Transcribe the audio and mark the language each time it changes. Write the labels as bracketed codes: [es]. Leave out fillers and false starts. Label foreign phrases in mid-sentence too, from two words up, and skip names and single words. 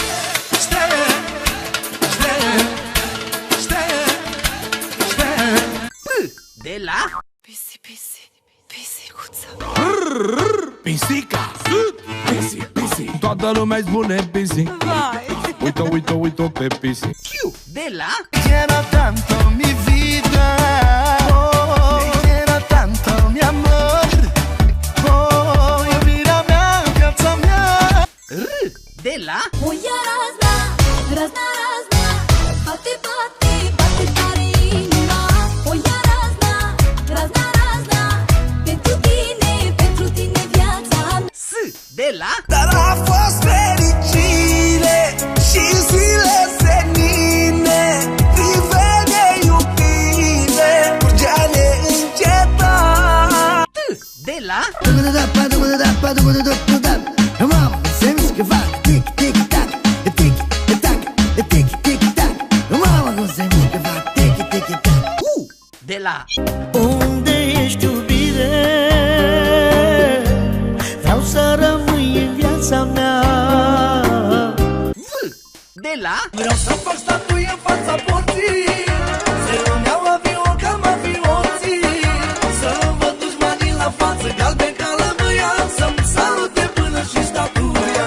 [ro] P. De la Pisica. Pisi. Toată lumea-i spune pisi. Uite-o pe pisi. Q. De la [es] Quiero tanto mi vida, quiero tanto mi amor, [ro] iubirea mea, viața mea. R. De la Moja razna, bate tare inima. Moja razna, pentru tine viața. S. De la Dar a fost fericire și zile senine, privene iubire, curgea neîncetat. T. De la Mamă, se mișcă, fac tic-tic-tac, tic-tac, tic-tic-tac. Mamă, cum se mișcă, fac tic-tic-tac. U. De la Unde ești, iubire? Vreau să rămâi în viața mea. V. De la Vreau să fac statuie în fața porții, să-mi iau avion ca mafioții, să-mi văd dușmanii la față, galben ca lămâia, să-mi salute până și statuia.